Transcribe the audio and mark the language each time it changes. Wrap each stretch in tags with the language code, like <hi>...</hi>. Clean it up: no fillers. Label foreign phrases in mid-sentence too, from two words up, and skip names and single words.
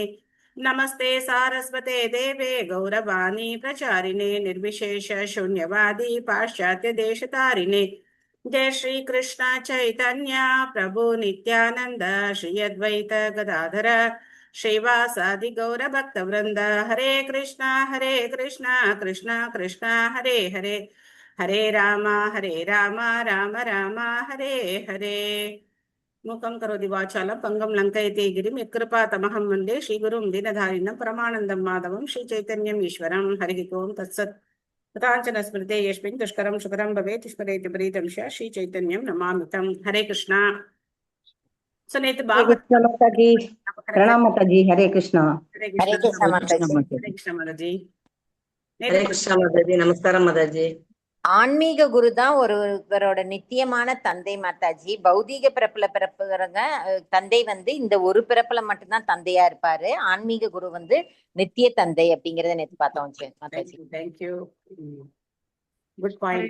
<sa>नमस्ते सारस्वते देवे गौरवाणी प्रचारिणे निर्विशेष शून्यवादी पाश्चात्य देशतारिणे. जय श्री कृष्ण चैतन्य प्रभु नित्यानंद श्री अद्वैत गदाधर श्रीवासादि गौर भक्त वृंद. हरे कृष्णा कृष्णा कृष्णा हरे हरे हरे राम राम राम हरे हरे. मूकं करोति वाचालं पंगं लङ्कयति गिरिं यत्कृपा तमहं वन्दे श्रीगुरुं दीनधारिणं परमानन्दं माधवं श्रीचैतन्यम् ईश्वरं. हरिः ओं तत्सत्. तथाञ्चन स्मृते यस्मिन् दुष्करं सुकरं भवेत् स्मरेति प्रीतं श्रीचैतन्यं नमामि तं. हरे कृष्णा. सुनेत भागवत माताजी प्रणाम माताजी. हरे कृष्णा. हरे कृष्णा माताजी. हरे कृष्णा माताजी. हरे कृष्णा माताजी.</sa> <ta>நமஸ்காரம் மாதாஜி. ஆன்மீக குரு தான் ஒருவரோட நித்தியமான தந்தை மாதாஜி. பௌதீக பிறப்புல பிறப்புறங்க தந்தை வந்து இந்த ஒரு பிறப்புல மட்டும்தான் தந்தையா இருப்பாரு. ஆன்மீக குரு வந்து நித்திய தந்தை அப்படிங்கறத நேத்து பார்த்தோம் மாதாஜி.</ta> <en>Thank you. Good point.</en>